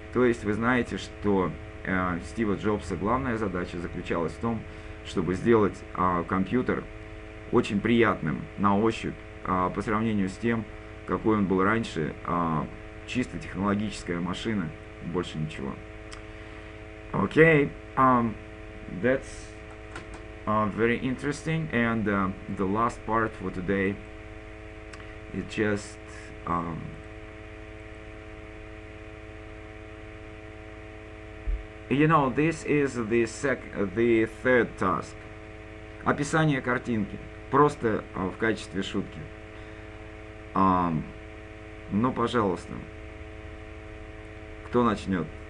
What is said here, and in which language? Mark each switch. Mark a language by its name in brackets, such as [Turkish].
[Russian] То есть вы знаете, что Стива Джобса главная задача заключалась в том, чтобы сделать компьютер очень приятным на ощупь по сравнению с тем, какой он был раньше, чисто технологическая машина, больше ничего. [English] Okay, that's very interesting, and the last part for today is just you know, this is the third task. [Russian] Описание картинки, просто в качестве шутки. Ну, пожалуйста, кто начнет?